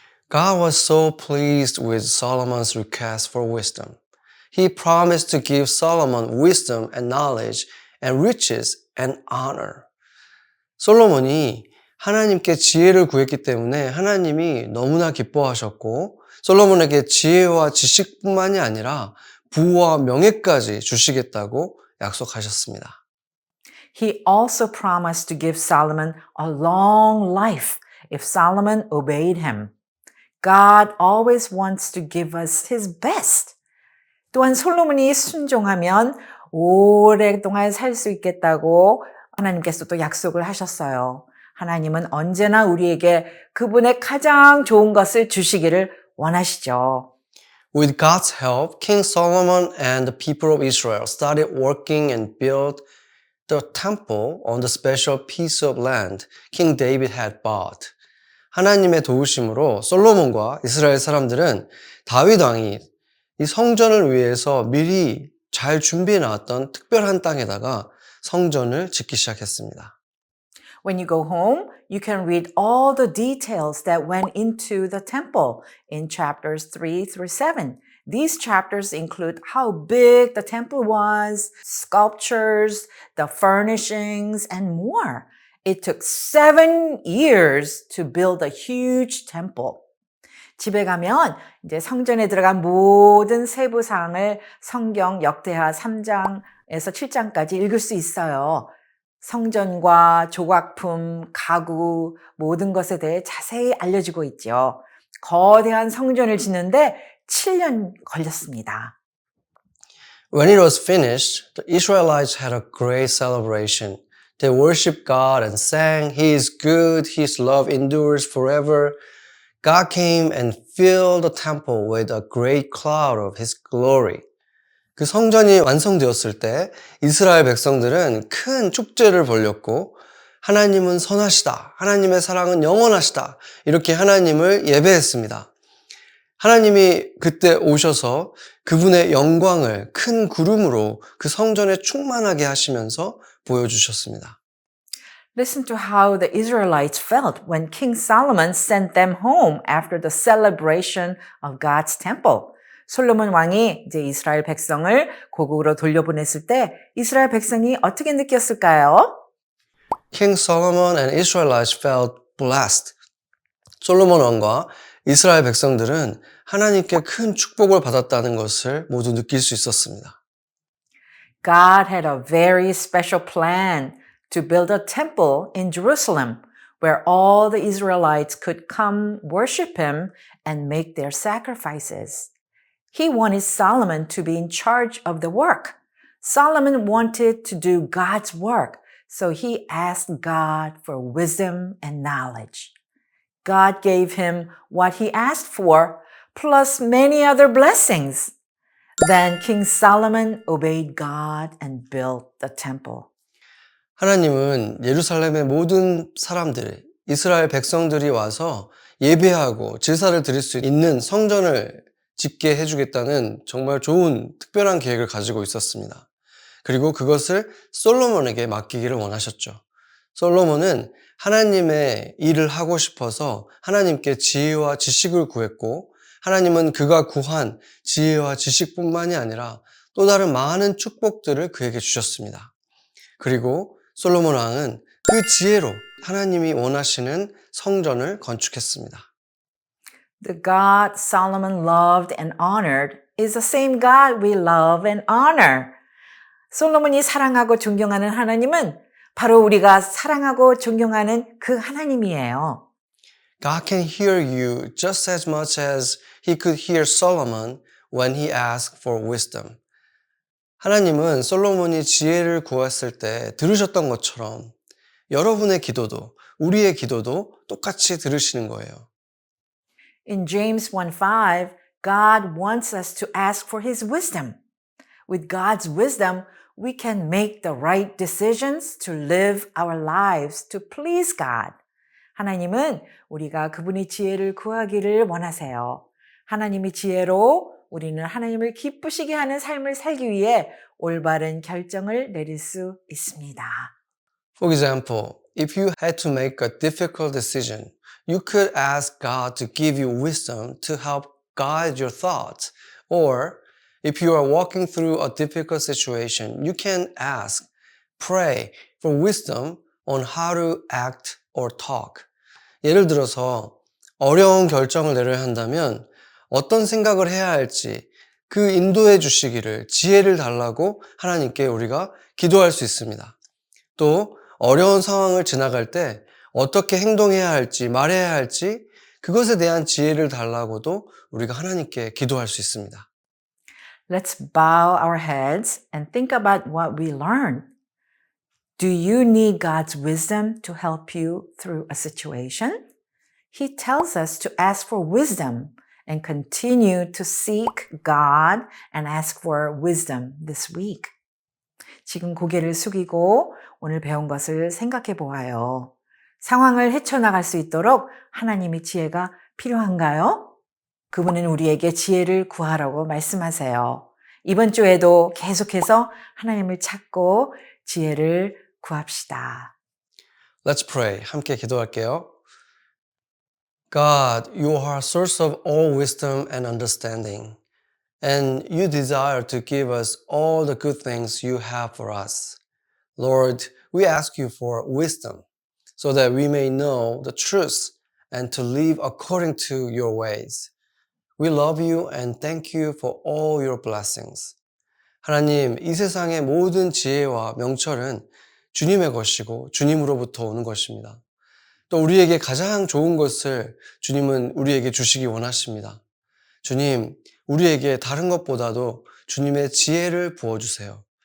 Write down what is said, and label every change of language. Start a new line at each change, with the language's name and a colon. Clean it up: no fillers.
English: God was so pleased with Solomon's request for wisdom. He promised to give Solomon wisdom and knowledge and riches and honor.
Korean: 솔로몬이 하나님께 지혜를 구했기 때문에 하나님이 너무나 기뻐하셨고 솔로몬에게 지혜와 지식뿐만이 아니라 부와 명예까지 주시겠다고 약속하셨습니다.
English: He also promised to give Solomon a long life if Solomon obeyed him. God always wants to give us his best.
Korean: 또한 솔로몬이 순종하면 오랫동안 살 수 있겠다고 하나님께서 또 약속을 하셨어요. 하나님은 언제나 우리에게 그분의 가장 좋은 것을 주시기를 원하시죠.
English: With God's help, King Solomon and the people of Israel started working and built the temple on the special piece of land King David had bought.
Korean: 하나님의 도우심으로 솔로몬과 이스라엘 사람들은 다윗 왕이 이 성전을 위해서 미리 잘 준비해 놨던 특별한 땅에다가 성전을 짓기 시작했습니다.
English: When you go home, you can read all the details that went into the temple in chapters 3 through 7. These chapters include how big the temple was, sculptures, the furnishings, and more. It took 7 years to build a huge temple.
Korean: 집에 가면 이제 성전에 들어간 모든 세부 사항을 성경 역대하 3장에서 7장까지 읽을 수 있어요. 성전과 조각품, 가구, 모든 것에 대해 자세히 알려지고 있죠. 거대한 성전을 짓는데 7년 걸렸습니다.
English: When it was finished, the Israelites had a great celebration. They worshiped God and sang, He is good, His love endures forever. God came and filled the temple with a great cloud of His glory.
Korean: 그 성전이 완성되었을 때 이스라엘 백성들은 큰 축제를 벌였고 하나님은 선하시다. 하나님의 사랑은 영원하시다. 이렇게 하나님을 예배했습니다. 하나님이 그때 오셔서 그분의 영광을 큰 구름으로 그 성전에 충만하게 하시면서 보여주셨습니다.
English: Listen to how the Israelites felt when King Solomon sent them home after the celebration of God's temple.
Korean: 솔로몬 왕이 이제 이스라엘 백성을 고국으로 돌려보냈을 때 이스라엘 백성이 어떻게 느꼈을까요?
English: King Solomon and Israelites felt blessed.
Korean: 솔로몬 왕과 이스라엘 백성들은 하나님께 큰 축복을 받았다는 것을 모두 느낄 수 있었습니다.
English: God had a very special plan to build a temple in Jerusalem where all the Israelites could come worship him and make their sacrifices. He wanted Solomon to be in charge of the work. Solomon wanted to do God's work, so he asked God for wisdom and knowledge. God gave him what he asked for, plus many other blessings. Then King Solomon obeyed God and built the temple.
Korean: 하나님은 예루살렘의 모든 사람들이, 이스라엘 백성들이 와서 예배하고 제사를 드릴 수 있는 성전을 짓게 해주겠다는 정말 좋은 특별한 계획을 가지고 있었습니다. 그리고 그것을 솔로몬에게 맡기기를 원하셨죠. 솔로몬은 하나님의 일을 하고 싶어서 하나님께 지혜와 지식을 구했고, 하나님은 그가 구한 지혜와 지식뿐만이 아니라 또 다른 많은 축복들을 그에게 주셨습니다. 그리고 솔로몬 왕은 그 지혜로 하나님이 원하시는 성전을 건축했습니다.
English: The God Solomon loved and honored is the same God we love and honor.
Korean: 솔로몬이 사랑하고 존경하는 하나님은 바로 우리가 사랑하고 존경하는 그 하나님이에요.
English: God can hear you just as much as he could hear Solomon when he asked for wisdom.
Korean: 하나님은 솔로몬이 지혜를 구했을 때 들으셨던 것처럼 여러분의 기도도, 우리의 기도도 똑같이 들으시는 거예요.
English: In James 1:5, God wants us to ask for his wisdom. With God's wisdom, we can make the right decisions to live our lives to please God.
Korean: 하나님은 우리가 그분의 지혜를 구하기를 원하세요. 하나님의 지혜로 우리는 하나님을 기쁘시게 하는 삶을 살기 위해 올바른 결정을 내릴 수 있습니다.
English: For example, if you had to make a difficult decision, you could ask God to give you wisdom to help guide your thoughts. Or if you are walking through a difficult situation, you can ask, pray for wisdom on how to act or talk.
Korean: 예를 들어서 어려운 결정을 내려야 한다면 어떤 생각을 해야 할지 그 인도해 주시기를 지혜를 달라고 하나님께 우리가 기도할 수 있습니다. 또 어려운 상황을 지나갈 때 어떻게 행동해야 할지 말해야 할지 그것에 대한 지혜를 달라고도 우리가 하나님께 기도할 수 있습니다.
English: Let's bow our heads and think about what we learned. Do you need God's wisdom to help you through a situation? He tells us to ask for wisdom and continue to seek God and ask for wisdom this week.
Korean: 지금 고개를 숙이고 오늘 배운 것을 생각해 보아요. 상황을 헤쳐나갈 수 있도록 하나님의 지혜가 필요한가요? 그분은 우리에게 지혜를 구하라고 말씀하세요. 이번 주에도 계속해서 하나님을 찾고 지혜를 구합시다.
English: Let's pray.
Korean: 함께 기도할게요.
English: God, you are a source of all wisdom and understanding, and you desire to give us all the good things you have for us. Lord, we ask you for wisdom so that we may know the truth and to live according to your ways. We love you and thank you for all your blessings.
Korean: 하나님, 이 세상의 모든 지혜와 명철은 주님의 것이고 주님으로부터 오는 것입니다. 또 우리에게 가장 좋은 것을 주님은 우리에게 주시기 원하십니다. 주님, 우리에게 다른 것보다도 주님의 지혜를 부어주세요.